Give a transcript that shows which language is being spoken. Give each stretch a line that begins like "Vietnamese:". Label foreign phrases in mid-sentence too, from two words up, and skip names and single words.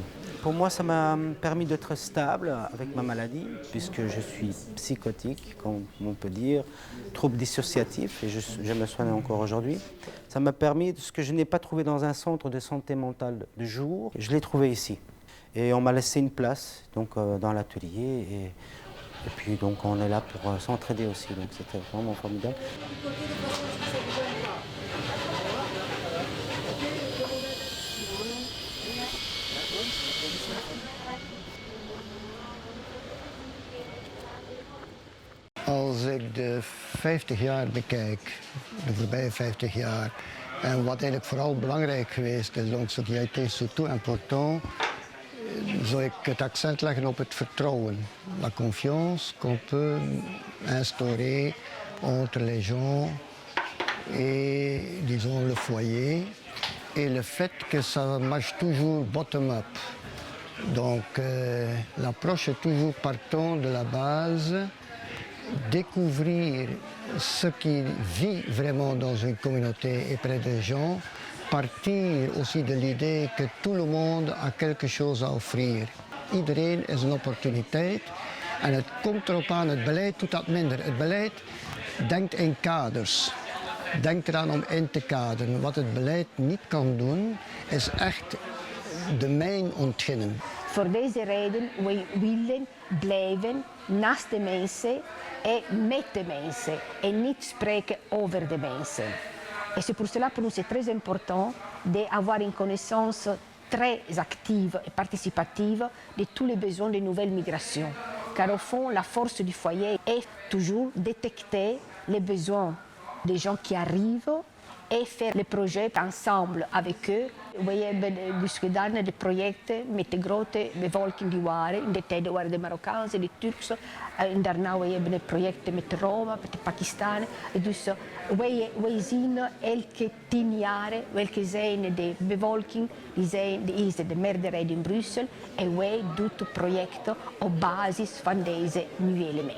French: Pour moi, ça m'a permis d'être stable avec ma maladie, puisque je suis psychotique, comme on peut dire, trouble dissociatif, et je me soigne encore aujourd'hui. Ça m'a permis, ce que je n'ai pas trouvé dans un centre de santé mentale de jour, je l'ai trouvé ici. Et on m'a laissé une place donc, dans l'atelier, et puis donc, on est là pour s'entraider aussi, donc c'était vraiment formidable.
Dutch: Als ik de 50 jaar bekijk, de voorbije 50 jaar, en wat eigenlijk vooral belangrijk geweest is,
French: donc ce qui a été surtout important,
Dutch: zou ik het accent leggen op het vertrouwen.
French: La confiance qu'on peut instaurer entre les gens et, disons, le foyer. Et le fait que ça marche toujours bottom-up. Donc l'approche est toujours partant de la base, découvrir ce qui vit vraiment dans une communauté et près des gens, partir aussi de l'idée que tout le monde a quelque chose à offrir.
Dutch: Iedereen is een opportuniteit en het komt erop aan, het beleid doet dat minder. Het beleid denkt in kaders, denkt eraan om in te kaderen. Wat het beleid niet kan doen, is echt de mijn ontginnen. Voor deze reden wij willen blijven naast de mensen en met de mensen en niet spreken over de mensen.
French: Et c'est pour cela pour nous c'est très important d'avoir une connaissance très active et participative de tous les besoins des nouvelles migrations. Car au fond, la force du foyer est toujours détecter les besoins des gens qui arrivent et faire les projets ensemble avec eux.
Dutch: We hebben dus gedaan de projecten met de grote bevolking die waren. In de tijd waren de Marokkaanse, de Turkse. En daarna we hebben de projecten met de Roma, met de Pakistanen. Dus wij zien elke 10 jaar welke zijn de bevolking, die is de meerderheid in Brussel. En wij doen projecten op basis van deze nieuwe elementen.